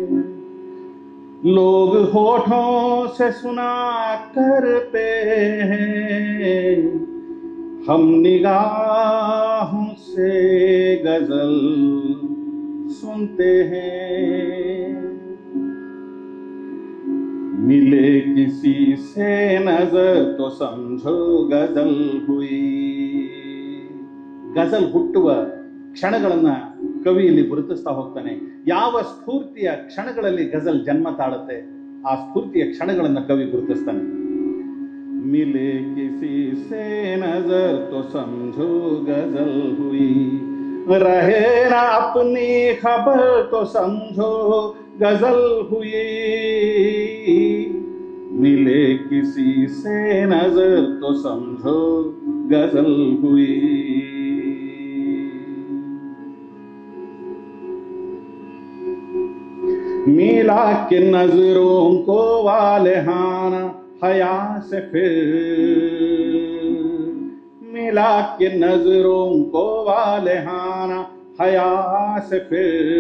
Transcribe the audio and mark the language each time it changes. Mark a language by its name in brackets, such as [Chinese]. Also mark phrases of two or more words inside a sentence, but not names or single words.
[Hindi] लोग होठों से सुना करते हैं, हम निगाहों से गजल सुनते हैं। मिले किसी से नजर तो समझो गजल हुई. [Kannada] ಗಜಲ್ ಹುಟ್ಟುವ ಕ್ಷಣಗಳನ್ನ ಕವಿ ಇಲ್ಲಿ ಗುರುತಿಸ್ತಾ ಹೋಗ್ತಾನೆ. ಯಾವ ಸ್ಫೂರ್ತಿಯ ಕ್ಷಣಗಳಲ್ಲಿ ಗಜಲ್ ಜನ್ಮ ತಾಳುತ್ತೆ, ಆ ಸ್ಫೂರ್ತಿಯ ಕ್ಷಣಗಳನ್ನ ಕವಿ ಗುರುತಿಸ್ತಾನೆ. [Hindi] मिले किसी से नजर तो समझो गजल हुई, रहे ना अपनी खबर तो समझो गजल हुई. मिले किसी से नजर तो समझो गजल हुई. मिला के नजरों को वालेहाना हया से फिर, मिला के नजरों को वालेहाना हया से फिर.